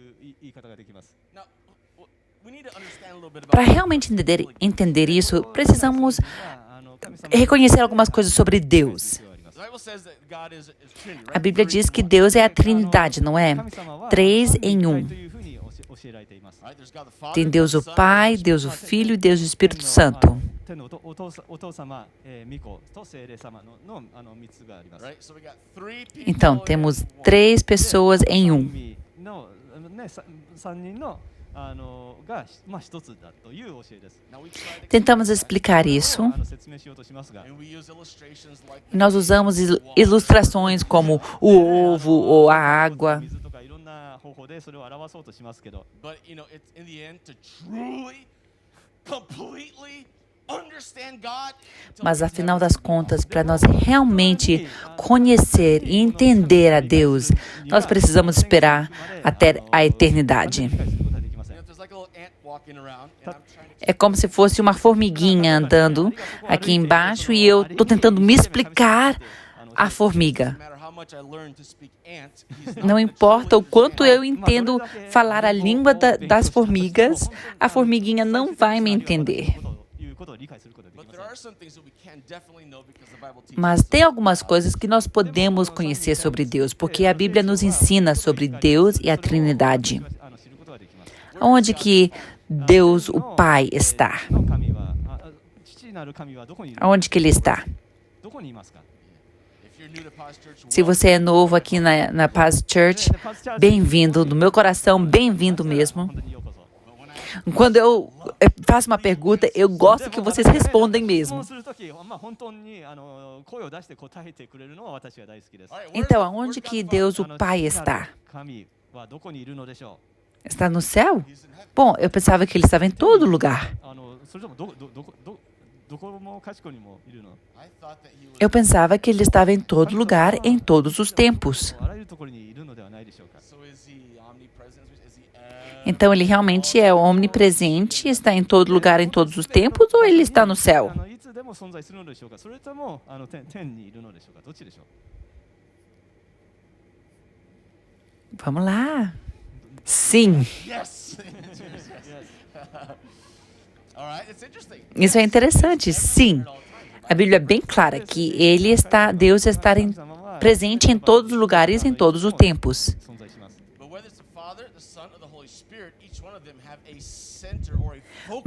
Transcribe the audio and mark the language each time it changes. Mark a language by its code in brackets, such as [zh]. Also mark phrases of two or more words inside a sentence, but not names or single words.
[pt] Para realmente entender isso, precisamos reconhecer algumas coisas sobre Deus. A Bíblia diz que Deus é a Trindade, não é? 3 em 1. Tem Deus o Pai, Deus o Filho e Deus o Espírito Santo. [ja] 天のお父様、御子と聖霊様の3つがあります。 [en] Right? So we got 3 people. [pt] Então, [en] in [pt] temos [en] one. [pt] 3 pessoas em um. [ja] 3人のが一つだという教えです。 [en] Now we try to [pt] Tentamos explicar isso. [ja] 説明しようとしますが、 [en] and we use illustrations like [pt] Nós usamos ilustrações como o ovo ou a água. [ja] 水とかいろんな方法でそれを表そうとしますけど、 [en] but it's in the end to truly completely understand God. [pt] Mas afinal das contas, para nós realmente conhecer e entender a Deus, nós precisamos esperar até a eternidade. [en] There's like a little ant walking around and I'm trying to [pt] É como se fosse uma formiguinha andando aqui embaixo e eu estou tentando me explicar a formiga. [en] no matter how much I learn to speak ant, he's not [pt] Não importa o quanto eu entendo falar a língua das formigas, a formiguinha não vai me entender. [ja] いうことを理解することがで [en] But [ja] き [en] there [ja] ま [en] are [ja] せん。 [en] some things that we can definitely know because the Bible teaches [pt] Mas [en] us. [pt] tem algumas coisas que nós podemos conhecer sobre Deus, porque a Bíblia nos ensina sobre Deus e a Trindade. [ja] 知ることができます。 [pt] Onde que Deus, o Pai, está? [ja] の神は父なる神はどこにいる？ [pt] Onde que Ele está? [ja] どこにいますか？ [en] If you're new to Paz Church, [pt] Se você é novo aqui na Paz Church, bem-vindo. Do meu coração, bem-vindo mesmo. [ja] 本当にようこそ。 [pt] Quando eu faço uma pergunta, eu gosto que vocês respondem [ja] 質 [pt] mesmo. [ja] 問するとき、本当に声を出して答えてくれるのは私は大好きです。 [en] all right, [pt] Então, aonde que Deus, o Pai, está? [ja] 神はどこにいるのでしょ [pt] Está no céu? Bom, eu pensava que Ele estava em todo lugar. [ja] う？それともどこもかしこにもいるの？ [en] I thought that he was [pt] Eu pensava que Ele estava em todo lugar, em todos os tempos. [ja] あらゆるところにいるのではないでしょうか。 [en] so is he omnipresent? Is he [pt] Então, Ele realmente é onipresente, está em todo lugar, em todos os tempos, ou Ele está no céu? [ja] いつでも存在するのでしょうか。それとも天にいるのでしょうか。どっちでしょう？ [pt] Vamos lá. Sim, [en] yes. All right, it's interesting. [pt] isso é interessante. Sim. A Bíblia é bem clara que Deus está presente em todos os lugares, em todos os tempos. [ja] 存在します。 [en] But whether it's the Father, the Son, or the Holy Spirit, each one of them have a center or a focus